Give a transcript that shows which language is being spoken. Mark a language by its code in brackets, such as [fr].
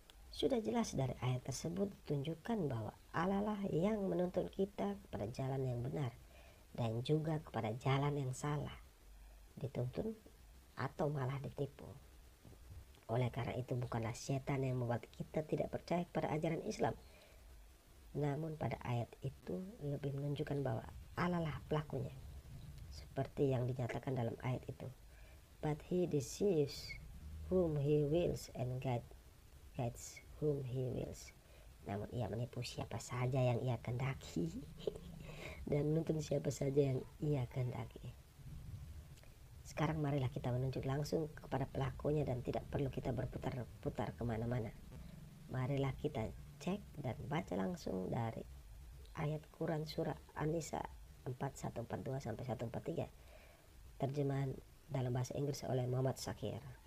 [id] Sudah jelas dari ayat tersebut ditunjukkan bahwa Allah lah yang menuntun kita kepada jalan yang benar dan juga kepada jalan yang salah, dituntun atau malah ditipu. Oleh karena itu bukanlah setan yang membuat kita tidak percaya kepada ajaran Islam. Namun pada ayat itu lebih menunjukkan bahwa Allah lah pelakunya. Seperti yang dinyatakan dalam ayat itu. [en] But he deceives whom he wills and guides whom he wills. [id] Namun ia menipu siapa saja yang ia kehendaki dan menuntun siapa saja yang ia kehendaki. Sekarang marilah kita menunjuk langsung kepada pelakunya dan tidak perlu kita berputar-putar kemana-mana. Marilah kita cek dan baca langsung dari ayat Quran Surah An-Nisa 4142-143, terjemahan dalam bahasa Inggris oleh Muhammad Shakir.